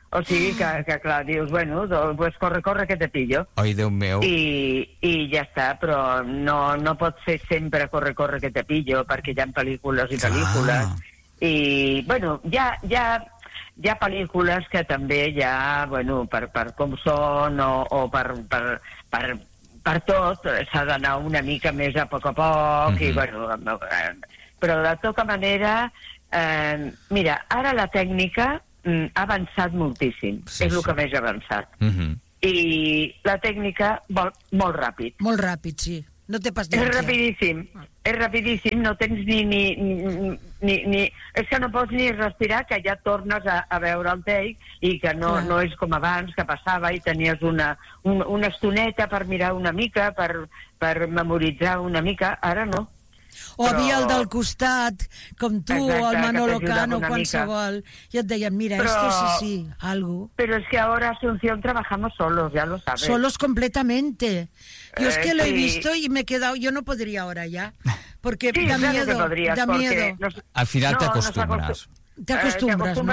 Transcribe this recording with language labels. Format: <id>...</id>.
<ca>O sigui que clar, dius, bueno, pues</ca> <es>corre que te pillo.</es> <ca>Ai, Déu meu. I ja està, però no pot ser sempre</ca> <es>corre que te pillo,</es> <ca>perquè hi ha pel·lícules i pel·lícules. I, bueno, hi ha pel·lícules que també hi ha, bueno, per com són o per tot, s'ha d'anar una mica més a poc a poc, i, bueno, però de tota manera, mira, ara la tècnica ha avançat moltíssim, sí, és el que més ha avançat. I la tècnica vol molt ràpid. Molt ràpid, sí. No té pas d'anar. És rapidíssim, no tens ni... És que no pots ni respirar, que ja tornes a veure el take i que no és com abans, que passava i tenies una estoneta per mirar una mica, per memoritzar una mica, ara no. O havia el del costat, com tu, exacte, o el Manolo Cano, qualsevol. Ja et deien, mira,</ca> <es>esto sí, sí, algo. Pero es que ahora Asunción trabajamos solos, ya lo sabes. Solos completamente. Yo es que lo he visto y me he quedado... Yo no podría ahora ya, porque sí, da claro miedo, podrías, da miedo. Al final te acostumbras. Te acostumbras, ¿no?</es>